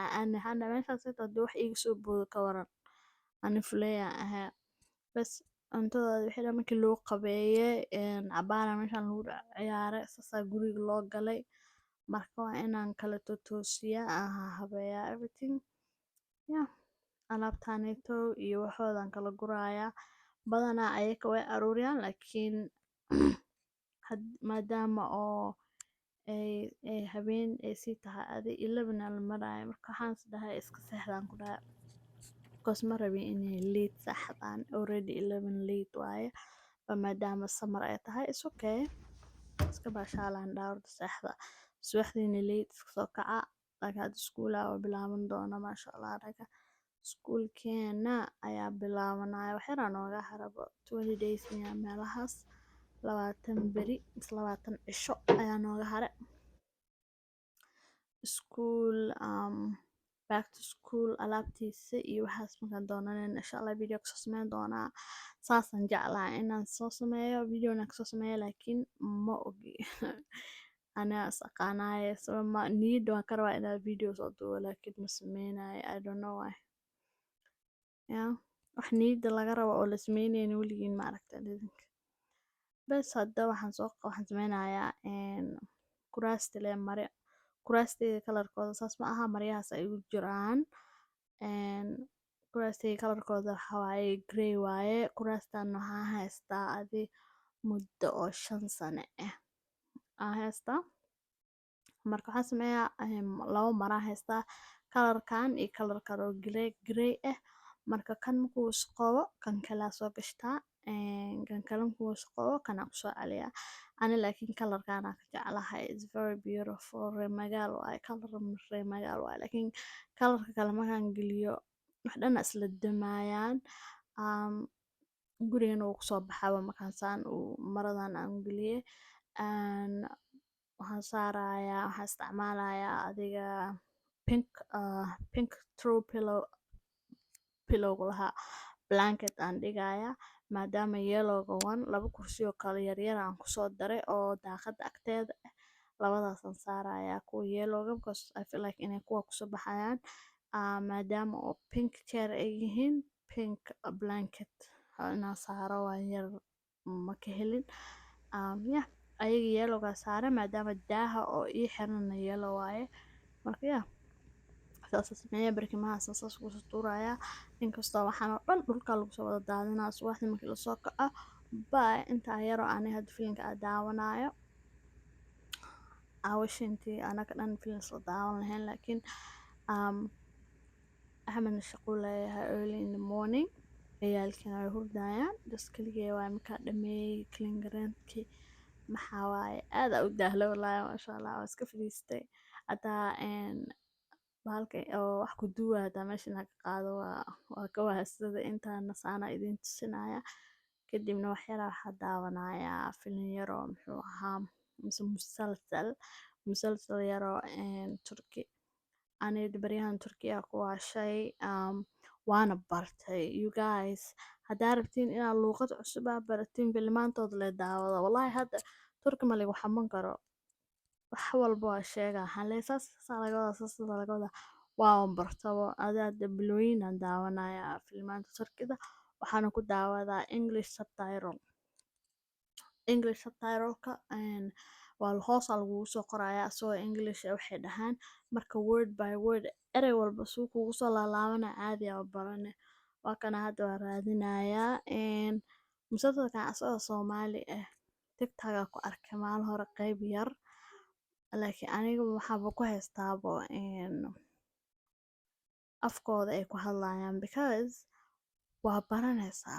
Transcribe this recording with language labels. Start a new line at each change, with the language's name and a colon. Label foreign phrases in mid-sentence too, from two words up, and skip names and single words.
Somali: aan meeshaasayto haddii wax iiga soo boodo ka waran ani fuleeyaan ahaa bas cuntadooda wixii dhan markii lagu qabeeyay cabaara meeshaan lagu ciyaaray saasaa guriga loo galay marka waa inaan kala toosiyaa aan habeeyaa everything alaabtaanayto iyo waxoodan kala gurayaa badanaa ayaga way aruuriyaan laakiin maadaama oo ay habeen ay sii tahay adi 11 la maraayo marka waxaan is dhahay iska seexdaan ku dhahay because ma rabin inay late seexdaan already 11 late waaye maadaama summer ay tahay
English: it's okay
Somali: iska baashaalaan dhaawrda seexda subaxdiina late iska soo kaca laakiin hadda iskuulaa oo bilaaban doona
Arabic: ما شاء الله
Somali: anaga iskuulkeena ayaa bilaabanaya wax yaraan nooga harabo 20 days miyaa meelahaas 20 beri mise 20 cisho ayaa nooga hare
English: school back to school
Somali: alaabtiisa iyo waxaas markaan doonanayna
Arabic: إن شاء الله
Somali: video kasoo sameyn doonaa saasaan jeclahay inaan soo sameeyo videona kasoo sameeyo laakiin ma ogi anaa is aqaanaaye niyadda waan ka rabaa inaan video soo duubo laakiin ma sameynayo
English: I don't know why
Somali: wax niyada laga rabo oo la sameynaynin weligiin ma aragteen idinka. Bas hadda waxaan sameynayaa kuraasta lee mare. Kuraastayda kalarkooda saas ma aha, maryahaas ay ugu jiraan. Kuraastayda kalarkooda waxaa waaye grey waaye. Kuraastan waxaa haystaa adi muddo oo 5 sano ah aan haystaa. Marka waxaan sameeyaa labo mara haystaa, kalarkan iyo kalar kale oo grey ah. Marka kan markuu wasaqoobo kan kale aan soo gashtaa, kan kale markuu wasaqoobo kan aan kusoo celiyaa. Ani laakiin kalarkan aan ka jeclahay,
English: it's very beautiful,
Somali: reer magaal waaye, kalar reer magaal waaye. Laakiin kalarka kale markaan geliyo wax dhan isla damayaan. Gurigana wuu kusoo baxaa markaan saan maradan aan geliyay. Waxaan saarayaa, waxaan isticmaalayaa adiga
English: pink throw pillow
Somali: lahaa blanket aan dhigayaa maadaama yellowga laba kursi oo kale yaryar aan kusoo daray oo daaqada agteeda ah. Labadaas aan saarayaa kuwa yellowga
English: because I feel like
Somali: inay kuwa kusoo baxayaan maadaama oo
English: pink chair
Somali: ay yihiin.
English: Pink blanket
Somali: inaan saaro waan yar ma ka helin. Ayaga yellowga saare maadaama daaha oo ii xiran yellow waaye. Marka saas sameeyaa barkimahaas saas ku tuurayaa. Inkastoo waxaan oo dhan dhulka lagu soo wada daadinaa subaxdii markii la soo kaco. Bye inta yar oo ani hadda filimka daawanayo. Awashintii anaga dhan film soo daawan lahayn laakiin Ahmedna shaqo leeyahay
English: early in the morning.
Somali: Ciyaalkina way hurdayaan. Just kaligay waaye markaa dhameeyay clean gareyntkii. Maxaa waaye aad u daahlo
Arabic: والله ما شاء الله
Somali: waa iska fadhiistay. Hadaa bahalka oo wax ku duuba hadaa meesha ka qaado waa ka wahsada intaan saana idin tusinaya. Kadibna wax yar waxaa daawanayaa film yar oo muxuu ahaa musalsal yar oo Turki. Aniga baryahan Turkiga ku waashay waana bartay
English: you guys.
Somali: Hadaa rabtiin inaad luuqad cusub baratiin filmaantooda la daawado. Wallaahi hadda Turki ma lagu xaman karo. Wax walbo waa sheega halee saas laga wada waan bartabo ada bilooyin aan daawanayaa filmaanta Turkida. Waxaana ku daawadaa English subtitle-ka waa hoos lagu soo qorayaa soo English waxay dhahaan marka
English: word by word
Somali: erey walba suu kugu soo laalaabanaa caadi ah barane. Waa kana hadda waa raadinayaa musalsalkan asagoo Soomaali ah TikTok ku arkay maalin hore qayb yar. Laakiin aniga waxaaba ku haystaabo afkooda ay ku hadlayaan because waa baranaysaa.